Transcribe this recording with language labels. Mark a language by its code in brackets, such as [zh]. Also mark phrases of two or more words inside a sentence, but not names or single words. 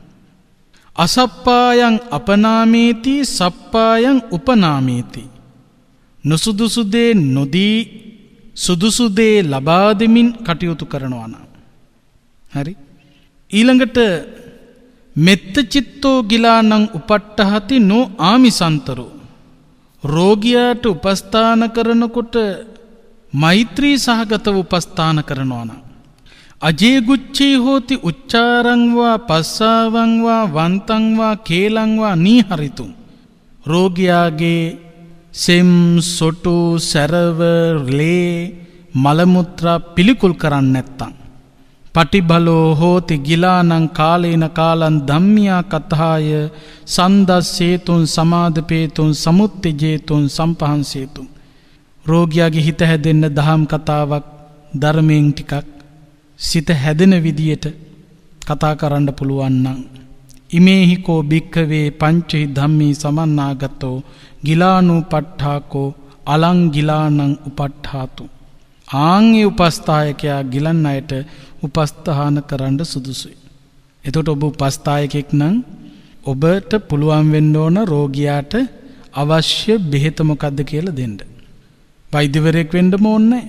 [pi] අසප්පායං අපනාමේති සප්පායං උපනාමේති, [si] නුසුදුසු දේ නොදී සුදුසු දේ ලබා දෙමින් කටයුතු කරනවා නම් හරි. [pi] ඊළඟට මෙත්ත චිත්තෝ ගිලානං උපට්ඨහති නෝ ආමිසන්තරෝ. [si] රෝගියාට උපස්ථාන කරනකොට මෛත්‍රී සහගතව උපස්ථාන කරනවා නම්, [pi] අජේ ගුච්චේ හෝති උච්චාරං වා පස්සාවං වා වන්තං වා කේලං වා නීහරිතුං. [si] රෝගියාගේ සෙම් සොටු සැරව ලේ මලමුත්‍රා පිළිකුල් කරන්නේ නැත්තම්, [pi] පටිබලෝ හෝති ගිලානං කාලේන කාලං ධම්මියා කතාය සන්දස්සේතුන් සමාදපේතුන් සමුත්තජේතුන් සම්පහන්සේතුන්. [si] රෝගියාගේ හිත හැදෙන්න දහම් කතාවක් ධර්මයෙන් ටිකක් සිත හැදෙන විදියට කතා කරන්න පුළුවන් නම්, [pi] ඉමේහි කෝ භික්ඛවේ පංචහි ධම්මී සමන්නාගතෝ ගිලානෝ පට්ඨාකෝ අලං ගිලානං උපට්ඨාතු. [si] ආන්ගේ උපස්ථායකයා ගිලන් අයට උපස්ථාන කරන්න සුදුසුයි. එතකොට ඔබ උපස්ථායකෙක් නම් ඔබට පුළුවන් වෙන්න ඕන රෝගියාට අවශ්‍ය බෙහෙත මොකද්ද කියලා දෙන්න. වෛද්‍යවරයෙක් වෙන්න ඕනේ නැහැ.